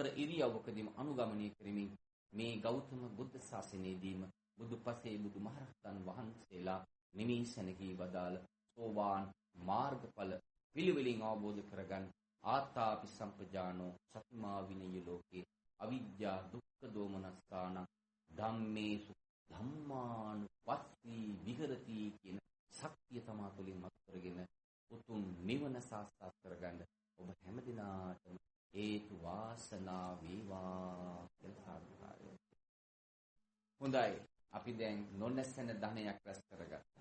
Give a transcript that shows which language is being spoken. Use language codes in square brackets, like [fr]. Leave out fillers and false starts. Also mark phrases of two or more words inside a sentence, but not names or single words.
[si] ඉරියව්වකදීම අනුගමනය කරමින් මේ ගෞතම බුද්ධ ශාසනයේදීම බුදුපසේ බුදුමහරහතන් වහන්සේලා නිමීසනකී වදාළ සෝවාන් මාර්ගඵල පිළිවෙලින් අවබෝධ කරගන්න [pi] ආතාපි සම්පජානෝ සතිමා විනය ලෝකේ අවිද්‍යා දුක්ඛ දෝමනස්ථාන ධම්මේසු ධම්මානුපස්සී විහෙරති [si] කියන ශක්තිය තමා තුළින් මත කරගෙන උතුම් නිවන සාක්ෂාත් කරගන්න ඔබ හැමදිනාටම හේතු වාසනා වේවා කියලා සාදුකාරය. හොඳයි, අපි දැන් නොනැසෙන ධනයක් රැස් කරගත්තා.